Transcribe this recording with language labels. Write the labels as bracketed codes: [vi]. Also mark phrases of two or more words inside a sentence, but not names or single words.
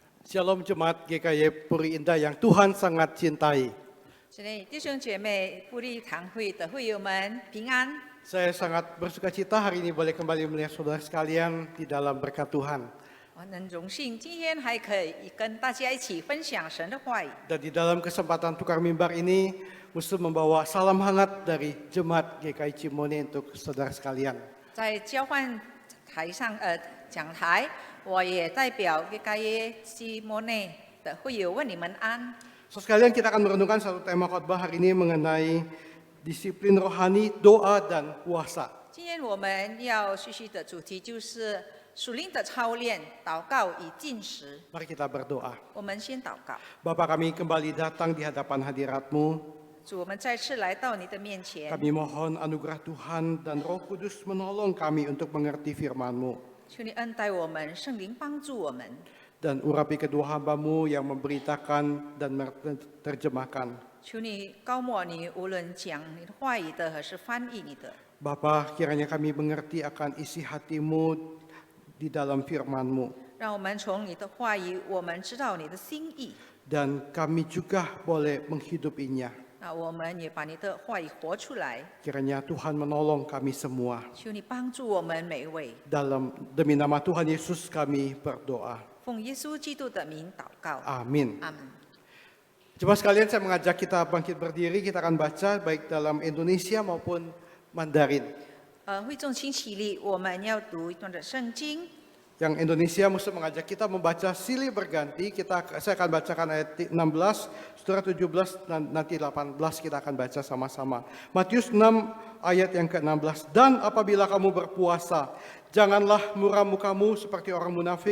[id] Shalom Jemaat GKY Puri Indah yang Tuhan sangat cintai. [zh] 这里弟兄姐妹、布利堂会的会友们平安。 [id] Saya sangat bersuka cita hari ini boleh kembali melihat saudara sekalian di dalam berkat Tuhan. [zh] 我很荣幸今天还可以跟大家一起分享神的话语。 [id] Dan di dalam kesempatan tukar mimbar ini, Musa membawa salam hangat dari Jemaat GKY Cimone untuk saudara sekalian. [zh] 在交换台上讲台，我也代表GKY Cimone的会友问你们安。 [id] Saudara sekalian, kita akan merenungkan satu tema khotbah hari ini mengenai disiplin rohani, doa dan puasa. [zh] 今天我们要学习的主题就是属灵的操练、祷告与进食。 [id] Mari kita berdoa. [zh] 我们先祷告。 [id] Bapa, kami kembali datang di hadapan hadirat-Mu. [zh] 主，我们再次来到你的面前， [id] Kami mohon anugerah Tuhan dan Roh Kudus menolong kami untuk mengerti firman-Mu. [zh] 求你恩待我们，圣灵帮助我们。 [id] Dan urapi kedua hamba-Mu yang memberitakan dan menerjemahkan. [zh] 求你高莫你无论讲你的话语的，还是翻译你的， [id] Bapa, kiranya kami mengerti akan isi hati-Mu di dalam firman-Mu. [zh] 让我们从你的话语，我们知道你的心意。 [id] Dan kami juga boleh menghidupinya. [zh] 那我们也把你的话语活出来。 [id] Kiranya Tuhan menolong kami semua. [zh] 求你帮助我们每一位， [id] Demi nama Tuhan Yesus kami berdoa. [zh] 奉耶稣基督的名祷告。 [id] Amin. [zh] 阿门。 [id] Coba sekalian saya mengajak kita bangkit berdiri, kita akan baca baik dalam Indonesia maupun Mandarin. [zh] 会众请起立，我们要读一段的圣经。 [id] Yang Indonesia Musa mengajak kita membaca silih berganti. Saya akan bacakan ayat 16, saudara 17, dan nanti 18 kita akan baca sama-sama. Matius 6 ayat yang ke-16. Dan apabila kamu berpuasa, janganlah muram mukamu seperti orang munafik.